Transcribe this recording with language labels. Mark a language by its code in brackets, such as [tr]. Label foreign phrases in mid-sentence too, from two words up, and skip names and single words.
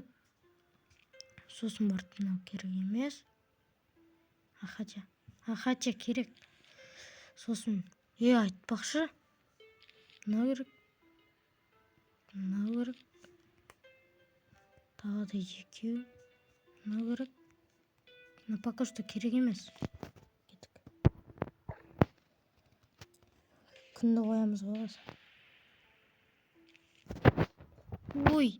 [kk] Сосын барып мынау керек емес. Ахача керек. Сосын айтпақшы. Мынау керек. Тағы да екеу. Мынау керек. [ru] Но пока что [kk] керек емес. Кеттік. Күнді қоямыз ғой. Ой!